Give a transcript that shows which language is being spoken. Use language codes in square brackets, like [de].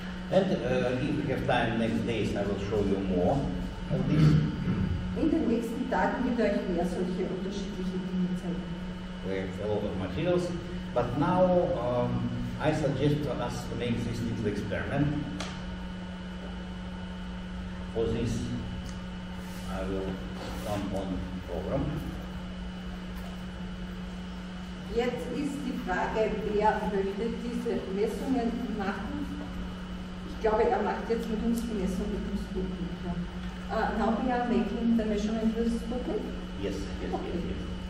[en] And if we have time next days, I will show you more of this. [de] In den nächsten Tagen wird euch mehr solche unterschiedliche Dinge zeigen. [en] We have a lot of materials, but now I suggest to us to make this little experiment. For this, I will come on program. [de] Jetzt ist die Frage, wer möchte diese Messungen machen? Ich glaube, macht jetzt mit uns die Messung mit dem Sputnik. [en] Now we are making the measurement with Sputnik? Yes, yes, Okay. yes, yes.